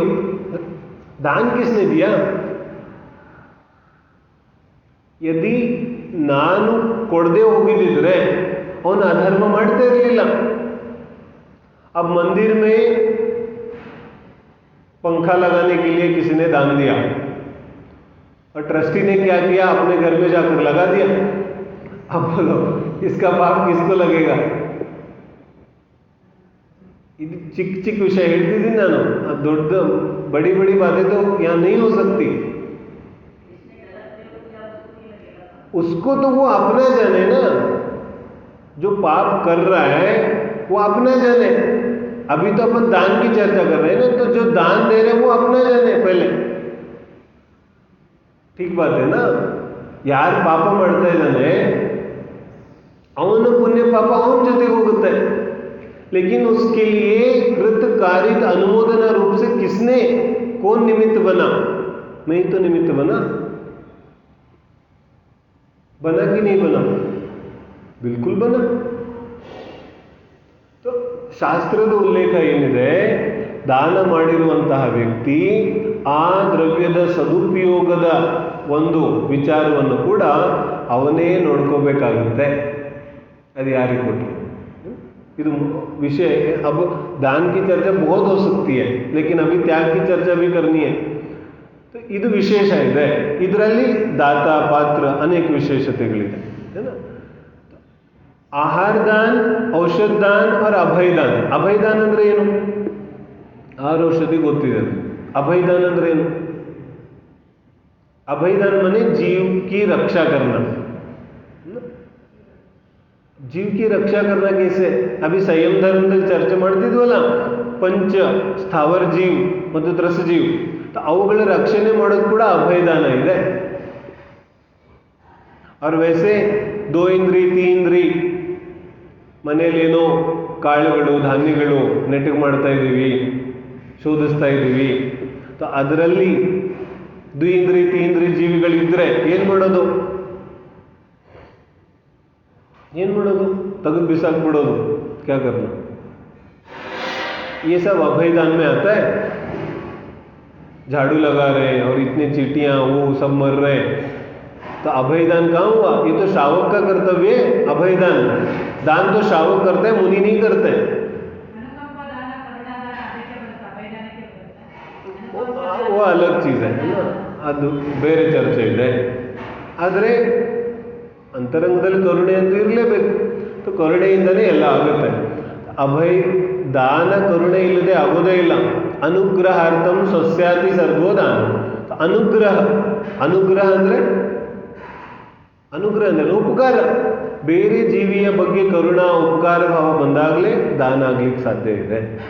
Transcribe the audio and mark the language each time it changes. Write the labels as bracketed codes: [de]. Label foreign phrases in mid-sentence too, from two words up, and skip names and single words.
[hi] दान किसने दिया? यदि [kn] ನಾನು ಕೊಡದೆ ಹೋಗಿದ್ದಿದ್ರೆ ಅವನು अधर्म ಮಾಡ್ತಾ ಇರಲಿಲ್ಲ. [hi] अब मंदिर में पंखा लगाने के लिए किसी ने दान दिया और ट्रस्टी ने क्या किया, अपने घर में जाकर लगा दिया. अब बोलो इसका पाप किसको लगेगा? [kn] ಇದು ಚಿಕ್ಕ ಚಿಕ್ಕ ವಿಷಯ ಹೇಳ್ತಿದ್ದೀನಿ ನಾನು, ದೊಡ್ಡ [hi] बड़ी बड़ी बातें तो यहाँ नहीं हो सकती. उसको तो वो अपना जाने ना, जो पाप कर रहा है वो अपना जाने. अभी तो अपन दान की चर्चा कर रहे हैं ना, तो जो दान दे रहे हैं वो अपना जाने पहले. ठीक बात है ना? यार पाप [kn] ಮಾಡ್ತಾ ಇದ್ದಾನೆ ಅವನ ಪುಣ್ಯ ಪಾಪ ಅವನ ಜೊತೆಗೆ ಹೋಗುತ್ತೆ. [hi] लेकिन उसके लिए कृत कारित अनुमोदना रूप से किसने कौन निमित्त बना? मैं ही तो निमित्त बना कि नहीं बना? बिल्कुल बना. [kn] तो ಶಾಸ್ತ್ರದ ಉಲ್ಲೇಖ ಏನಿದೆ, ದಾನ ಮಾಡಿರುವಂತಹ ವ್ಯಕ್ತಿ ಆ ದ್ರವ್ಯದ ಸದುಪಯೋಗದ ಒಂದು ವಿಚಾರವನ್ನು ಕೂಡ ಅವನೇ ನೋಡ್ಕೋಬೇಕಾಗುತ್ತೆ. ಅದು ಯಾರಿಗೆ ಕೊಟ್ಟರು? ಇದು [hi] विषय है। अब दान की चर्चा बहुत हो सकती है, लेकिन अभी त्याग की चर्चा भी करनी है। [kn] तो ಇದು ವಿಶೇಷ ಇದೆ, ಇದರಲ್ಲಿ ದಾತ ಪಾತ್ರ ಅನೇಕ ವಿಶೇಷತೆಗಳಿದೆ [hi] है ना। [kn] ಆಹಾರ ದಾನ, ಔಷಧ ದಾನ और ಅಭಯ ದಾನ। ಅಭಯ ದಾನ ಅಂದ್ರೆ ಏನು? ಆಹಾರ ಔಷಧಿ ಗೊತ್ತಿದೆ। अभय दान ಅಂದ್ರೆ ಏನು? [hi] अभय दान माने जीव की रक्षा करना। जीव की रक्षा करना कैसे? अभी संयम [kn] धर्मದಲ್ಲಿ ಚರ್ಚೆ ಮಾಡ್ತಿದ್ವಲ್ಲ, ಪಂಚ ಸ್ಥಾವರ ಜೀವ ಮತ್ತು ತ್ರಸ ಜೀವ, ಅವುಗಳ ರಕ್ಷಣೆ ಮಾಡೋದು ಕೂಡ ಅಭಯ ದಾನ ಇದೆ। [hi] और वैसे [kn] 2 ಇಂದ್ರಿ 3 ಇಂದ್ರಿ ಮನೆಯಲ್ಲಿ ಏನೋ ಕಾಳುಗಳು ಧಾನ್ಯಗಳು ನೆಟ್ಟಿಗೆ ಮಾಡ್ತಾ ಇದ್ದೀವಿ, ಶೋಧಿಸ್ತಾ ಇದ್ದೀವಿ, ಅದರಲ್ಲಿ 2 ಇಂದ್ರಿ 3 ಇಂದ್ರಿ ಜೀವಿಗಳಿದ್ರೆ ಏನು ಮಾಡೋದು? [hi] ತೆಗೆದು बिसाक क्या करना? ये सब अभय दान में आता है। झाड़ू लगा रहे और इतनी चींटियां वो सब मर रहे, तो अभय दान कहाँ हुआ? ये तो श्रावक का कर्तव्य है। अभय दान दान तो श्रावक करते हैं, मुनि नहीं करते। वो अलग चीज है ना, [kn] ಅದು ಬೇರೆ ಚರ್ಚೆ ಇದೆ। ಆದರೆ ಅಂತರಂಗದಲ್ಲಿ ಕರುಣೆ ಅಂತೂ ಇರಲೇಬೇಕು, ಕರುಣೆಯಿಂದನೇ ಎಲ್ಲ ಆಗುತ್ತೆ। ಅಭಯ ದಾನ ಕರುಣೆ ಇಲ್ಲದೆ ಆಗೋದೇ ಇಲ್ಲ। [sa] ಅನುಗ್ರಹಾರ್ಥಂ ಸ್ವಸ್ಯಾತಿ ಸರ್ವೋ ದಾನ। [kn] ಅನುಗ್ರಹ ಅಂದರೆ ಉಪಕಾರ, ಬೇರೆ ಜೀವಿಯ ಬಗ್ಗೆ ಕರುಣಾ ಉಪಕಾರ ಭಾವ ಬಂದಾಗಲೇ ದಾನ ಆಗ್ಲಿಕ್ಕೆ ಸಾಧ್ಯ ಇದೆ।